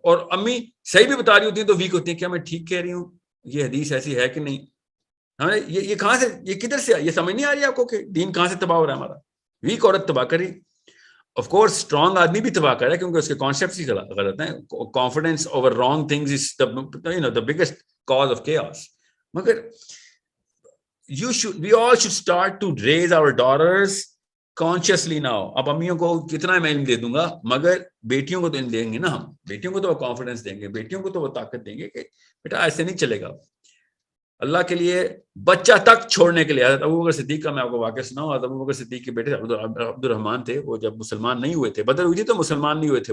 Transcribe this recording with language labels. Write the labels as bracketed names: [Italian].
[Urdu] اور امی صحیح بھی بتا رہی ہوتی ہیں تو ویک ہوتی ہیں, کیا میں ٹھیک کہہ رہی ہوں, یہ حدیث ایسی ہے کہ نہیں. یہ کہاں سے, یہ کدھر سے, یہ سمجھ نہیں آ رہی آپ کو کہ دین کہاں سے تباہ ہو رہا ہے ہمارا. ویک عورت تباہ کری. آف کورس اسٹرانگ آدمی بھی تباہ کر رہا ہے کیونکہ اس کے کانسیپٹس ہی غلط ہیں. [English] Confidence over wrong things is the biggest cause of chaos. مگر we all should start to raise our daughters consciously now. [Urdu] اب امیوں کو کتنا میں علم دے دوں گا مگر بیٹیوں کو تو علم دیں گے نا ہم. بیٹیوں کو تو وہ کانفیڈنس دیں گے, بیٹیوں کو تو وہ طاقت دیں گے کہ بیٹا ایسے نہیں چلے گا. اللہ کے لیے بچہ تک چھوڑنے کے لیے. حضرت ابوبکر صدیق کا میں آپ کو واقعہ سناؤں. حضرت ابوبکر صدیق کے بیٹے عبد الرحمن تھے, وہ جب مسلمان نہیں ہوئے تھے, بدر ہوئی تھی تو مسلمان نہیں ہوئے تھے.